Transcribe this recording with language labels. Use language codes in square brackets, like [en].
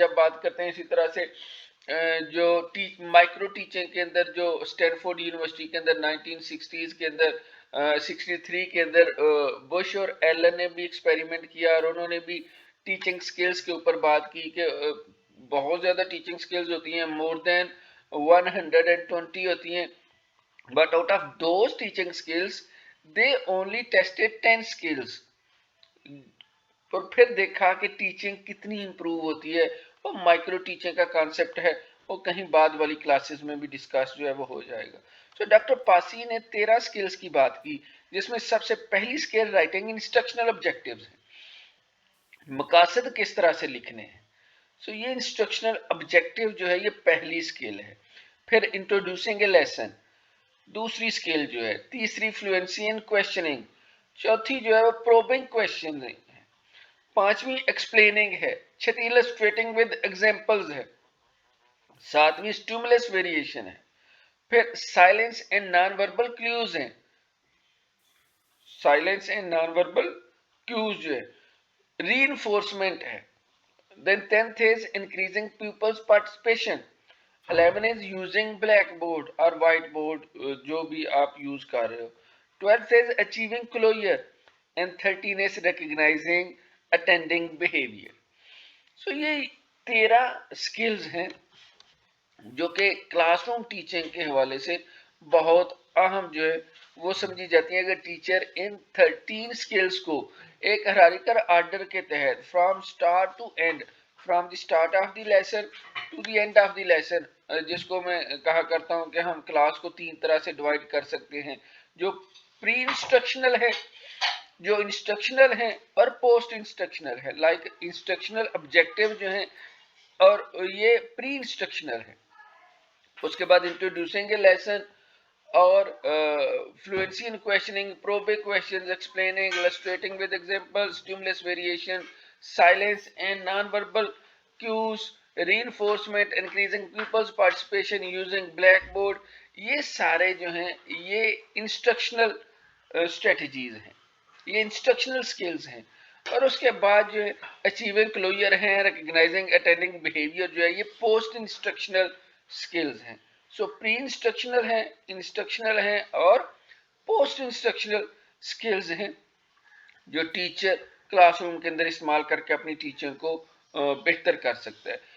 [ur] جب بات کرتے ہیں اسی طرح سے جو مائکرو ٹیچنگ کے اندر، جو اسٹینفورڈ یونیورسٹی کے اندر 1960s کے اندر 63 کے اندر بش اور ایلن نے بھی ایکسپیریمنٹ کیا، اور انہوں نے بھی ٹیچنگ سکلز کے اوپر بات کی کہ بہت زیادہ ٹیچنگ سکلز ہوتی ہیں، مور دین 120 ہوتی ہیں. [en] But out of those teaching skills, they only tested 10 skills. [ur] اور پھر دیکھا کہ ٹیچنگ کتنی امپروو ہوتی ہے. وہ مائکرو ٹیچنگ کا کانسیپٹ ہے، وہ کہیں بعد والی کلاسز میں بھی ڈسکس جو ہے وہ ہو جائے گا. ڈاکٹر پاسی نے 13 سکلز کی بات کی، جس میں سب سے پہلی سکل رائٹنگ انسٹرکشنل آبجیکٹیوز ہیں. مقاصد کس طرح سے لکھنے ہیں، سو یہ انسٹرکشنل آبجیکٹیو جو ہے یہ پہلی اسکل ہے. پھر انٹروڈیوسنگ اے لیسن دوسری اسکل جو ہے. تیسری فلوئنسی ان کوشچننگ. چوتھی جو ہے وہ پروبنگ کوشچن ہے. پانچویں ایکسپلیننگ ہے. چھٹی illustrating ود ایگزامپلز ہے. ساتویں اسٹیمولس ویریشن ہے. پھر silence and non verbal clues ہیں. Silence and non verbal cues جو ہے. ری انفورسمنٹ ہے. [en] Then 10th is increasing pupils participation. 11 is using blackboard or whiteboard [ur] جو بھی آپ یوز کر رہے ہو. [en] 12th is achieving closure and 13 is recognizing attending behavior. [ur] So یہ 13 skills ہیں جو کہ کلاس روم ٹیچنگ کے حوالے سے بہت اہم جو ہے وہ سمجھی جاتی ہیں. اگر ٹیچر ان 13 سکلز کو ایک ہرارکل آرڈر کے تحت [en] from start to end from the start of the lesson [ur] to the end of the lesson, جس کو میں کہا کرتا ہوں کہ ہم کلاس کو 3 طرح سے ڈیوائڈ کر سکتے ہیں, جو پری انسٹرکشنل ہے, جو انسٹرکشنل ہیں, اور پوسٹ انسٹرکشنل ہے. لائک انسٹرکشنل آبجیکٹیو جو ہیں اور یہ پری انسٹرکشنل ہے. اس کے بعد [en] Introducing a lesson اور fluency in questioning, probing questions, explaining, illustrating with examples, stimulus variation, silence and non-verbal cues, reinforcement, increasing pupils participation, using blackboard. [ur] یہ سارے جو ہیں یہ انسٹرکشنل اسٹریٹجیز ہیں, یہ انسٹرکشنل سکلز ہیں. اور اس کے بعد جو ہے اچیونگ کلوجر ہیں, ریکگنائزنگ اٹینڈنگ بیہیویئر جو ہے یہ پوسٹ انسٹرکشنل سکلز ہیں. سو پری انسٹرکشنل ہیں, انسٹرکشنل ہیں اور پوسٹ انسٹرکشنل سکلز ہیں جو ٹیچر کلاس روم کے اندر استعمال کر کے اپنی ٹیچنگ کو بہتر کر سکتا ہے.